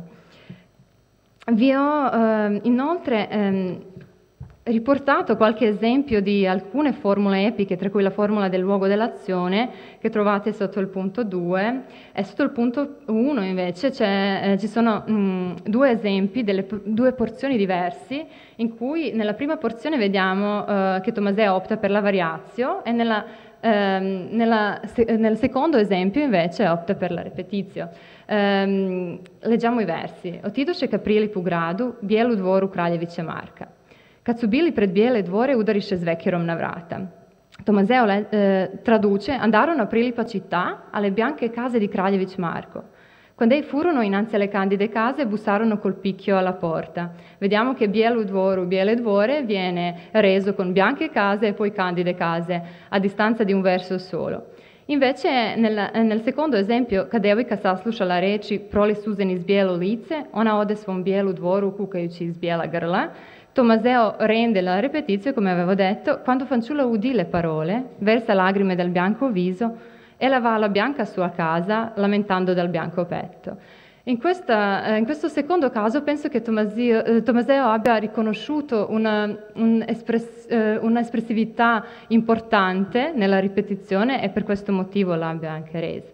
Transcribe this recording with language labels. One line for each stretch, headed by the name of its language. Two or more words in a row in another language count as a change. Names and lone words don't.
Italian: Vi ho inoltre riportato qualche esempio di alcune formule epiche, tra cui la formula del luogo dell'azione, che trovate sotto il punto 2, e sotto il punto 1 invece ci sono due esempi delle due porzioni diversi, in cui nella prima porzione vediamo che Tommaseo opta per la variatio e nel secondo esempio invece opta per la repetitio. Leggiamo i versi.
Serbian: Otidoše ka prilipu gradu, bijelu dvoru kraljevića Marka. Kad su bili pred bijele dvore, udariše s vekerom na vrata.
Italian: Tommaseo traduce: andarono a Prilipa città alle bianche case di Kraljević Marko. Quando ei furono innanzi alle candide case, bussarono col picchio alla porta. Vediamo che
Serbian: bijelu dvoru, biele dvore,
Italian: viene reso con bianche case e poi candide case, a distanza di un verso solo. Invece nel secondo esempio,
Serbian: kad devojka saslušala reči proli suzen iz bijelo lice, ona ode svom bijelu dvoru kukajući iz bijela grla.
Italian: Tommaseo rende la repetizio, come avevo detto: quando fanciulla udì le parole, versa lacrime dal bianco viso e la va alla bianca sua casa, lamentando dal bianco petto. In questo secondo caso penso che Tommaseo abbia riconosciuto un'espressività importante nella ripetizione e per questo motivo l'abbia anche resa.